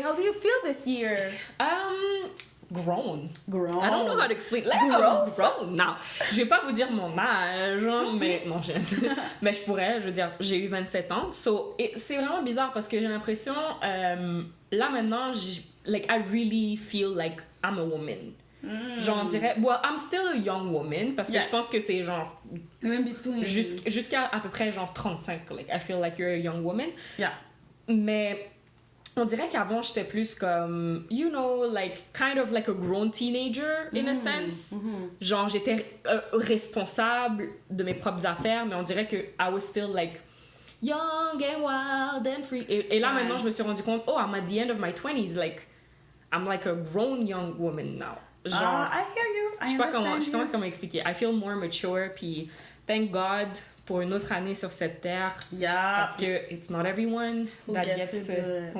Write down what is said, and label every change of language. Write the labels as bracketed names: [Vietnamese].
[English] How do you feel this year? Grown. Grown. I don't know how to explain. Like, grown. [French] Non, je vais pas vous dire mon âge, mais non, mais je pourrais. Je veux dire, j'ai eu 27 ans. So, et c'est vraiment bizarre parce que j'ai l'impression, là maintenant, [English] like I really feel like I'm a woman. [French] Genre, on dirait, [English] well, I'm still a young woman [French] parce que je pense que c'est genre jusqu'à à peu près genre 35. [English] Like, I feel like you're a young woman. Yeah. [French] Mais on dirait qu'avant, j'étais plus comme, [English] you know, like, kind of like a grown teenager, in a sense. [French] Genre, j'étais responsable de mes propres affaires, mais on dirait que [English] I was still, like, young and wild and free. [French] Et là, maintenant, je me suis rendu compte, [English] oh, I'm at the end of my 20s, like, I'm like a grown young woman now. [French] Genre, [English] I hear you. [French] je sais pas comment expliquer. [English] I feel more mature, [French] puis [English] thank God [French] pour une autre année sur cette terre. [English] Yeah. [French] Parce que [English] it's not everyone that gets to...